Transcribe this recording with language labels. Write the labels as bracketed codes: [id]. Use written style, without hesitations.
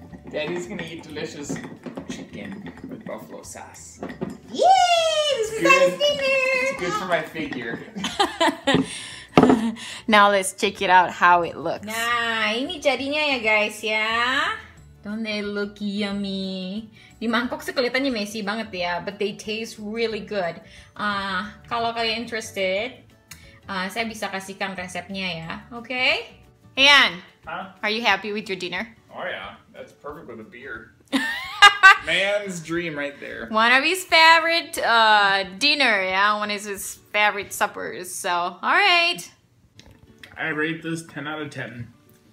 [en] Daddy's gonna eat delicious chicken with buffalo sauce. Yay! This is Daddy's dinner! It's good for my figure. Now let's check it out how it looks. [id] Nah, ini jadinya ya guys ya. [en] Don't they look yummy? [id] Di mangkok sih kelihatannya messy banget ya, [en] but they taste really good. [id] Kalau kalian interested, saya bisa kasihkan resepnya ya. [en] Okay? Ian, are you happy with your dinner? Oh yeah, that's perfect with a beer. Man's dream right there. One of his favorite dinner, yeah. One of his favorite suppers. So, all right. I rate this 10 out of 10.